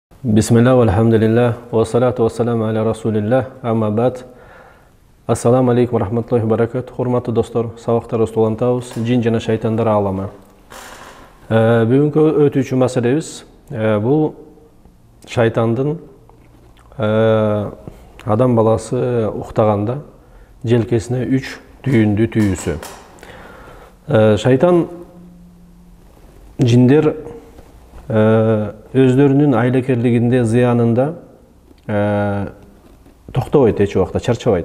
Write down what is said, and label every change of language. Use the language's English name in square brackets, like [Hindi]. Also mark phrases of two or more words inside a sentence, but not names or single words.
[Arabic] بسم الله، الحمد لله، والصلاة والسلام على رسول الله، أما بعد. السلام عليكم ورحمة الله وبركاته. [Kyrgyz] Урматтуу достор, сабактар улантабыз, jin жана шайтандар алымы. Бүгүнкү өтүүчү маселебиз бул шайтандын адам баласы уктаганда желкесине 3 түйүндү түйүүсү. Шайтан жиндер өздөрүнүн айлакерлигинде, зыянында токтобойт, эч убакта чарчабайт.